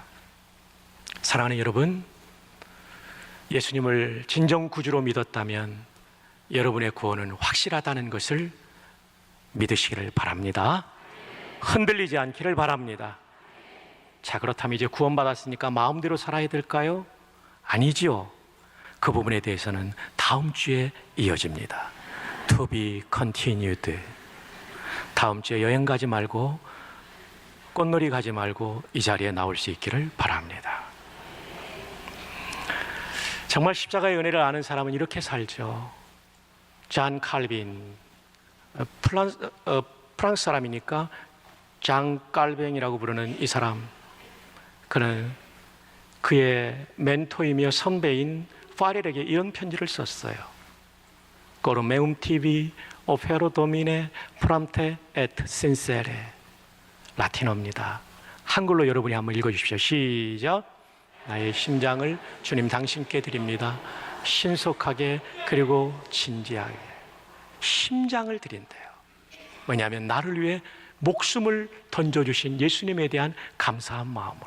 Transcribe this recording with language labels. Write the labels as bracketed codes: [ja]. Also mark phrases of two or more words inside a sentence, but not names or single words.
[ko] 사랑하는 여러분, 예수님을 진정 구주로 믿었다면 여러분의 구원은 확실하다는 것을 믿으시기를 바랍니다. 흔들리지 않기를 바랍니다. 자, 그렇다면 이제 구원받았으니까 마음대로 살아야 될까요? 아니지요. 그 부분에 대해서는 다음 주에 이어집니다. [en] To be continued. [ko] 다음 주에 여행 가지 말고 꽃놀이 가지 말고 이 자리에 나올 수 있기를 바랍니다. 정말 십자가의 은혜를 아는 사람은 이렇게 살죠. 잔 칼빈, 프랑스 사람이니까 장 깔뱅이라고 부르는 이 사람, 그는 그의 멘토이며 선배인 파렐에게 이런 편지를 썼어요. [la] Coro meum tibi ofero domine framte et sincere. [ko] 라틴어입니다. 한글로 여러분이 한번 읽어주십시오. 시작. 나의 심장을 주님 당신께 드립니다. 신속하게 그리고 진지하게. 심장을 드린대요. 왜냐하면 나를 위해 목숨을 던져주신 예수님에 대한 감사한 마음으로.